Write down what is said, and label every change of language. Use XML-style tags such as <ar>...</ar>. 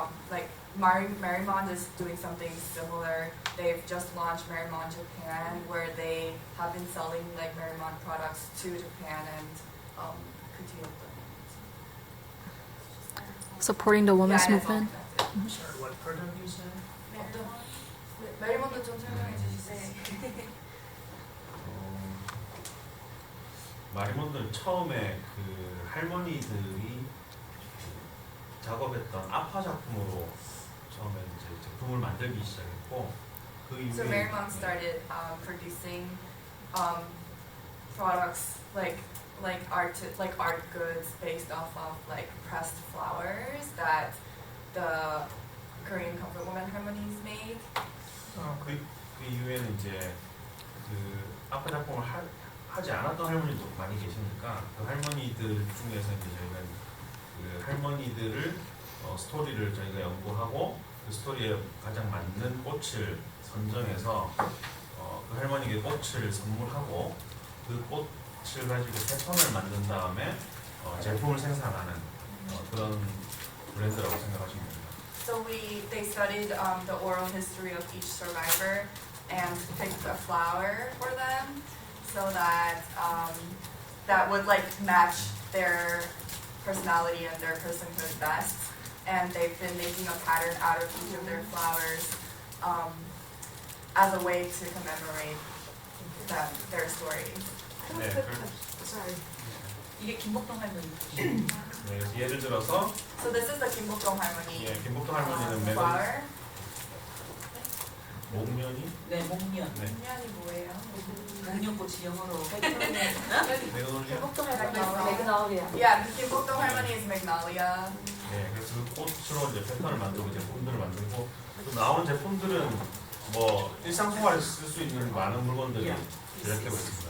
<en>Like Marimond is doing something similar. They've just launched Marimond Japan, where they have been selling like Marimond products to Japan and continue them. Supporting the women's Yeah, movement. Sorry, what product you said?</en> <ko>메리몬드 좀 설명해 주시죠. 마리몬드는 처음에 그 할머니들이 작업했던 아파 작품으로 처음에 이제 제품을 만들기 시작했고 그 이후에</ko> <en>So Marimond started producing products like art goods based off of like pressed flowers that the Korean comfort women harmonies made.</en> <ko>그 이후에는 이제 그 아파 작품을 하지 않았던 할머니도 많이 계시니까 그 할머니들 중에서 이제 저희가 그 할머니들을 스토리를 저희가 연구하고 그 스토리에 가장 맞는 꽃을 선정해서 그 할머니에게 꽃을 선물하고 그 꽃을 가지고 패턴을 만든 다음에 제품을 생산하는 그런 브랜드라고 생각하시면 됩니다.</ko> <en>So they studied the oral history of each survivor and picked a flower for them. so that that would like match their personality and their personhood best. And they've been making a pattern out of each of their flowers as a way to commemorate them, their stories.</en> <ko>네,</ko> <en>Sorry.</en> <ko>이게 김복동 할머니. 네, 그래서 예를 들어서</ko> <en>So this is the Kim Bok Dong 할머니</en> <ko>예, 김복동 할머니는 매번</ko> <en>flower.</en> <ko>목련이 네, 목련. 네, 목련이 뭐예요? 목련꽃이 영어로.</ko> <en>매그놀리아. Yeah, the Kim Bok Dong 할머니 is magnolia.</en> <ko>네, 그래서 그 꽃으로 이제 패턴을 만들고 제품들을 만들고 또 나오는 제품들은 뭐 일상생활에서 쓸 수 있는 많은 물건들이 제작되고 있습니다.</ko>